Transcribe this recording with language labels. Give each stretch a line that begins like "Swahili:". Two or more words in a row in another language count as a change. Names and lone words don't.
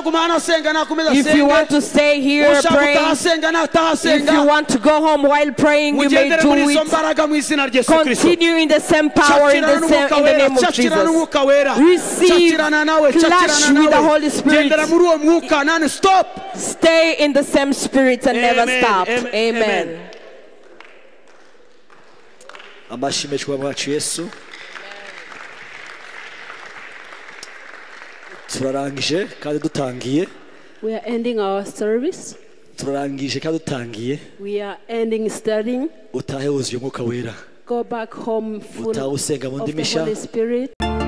English: If you want to stay here praying, if you want to go home while praying, you may do it. Continue in the same power in the name of Jesus. Receive, clash with the Holy Spirit. Stop. Stay in the same spirit and never stop. Amen.
Kinyarwanda: Amashimwe mwacu Yesu. Turarangije kandi dutangiye.
English: We are ending our service.
Kinyarwanda: Turarangije kandi dutangiye.
English: We are ending studying.
Kinyarwanda: Utahe wuzuye Umwuka Wera.
English: Go back home full of the Holy Spirit.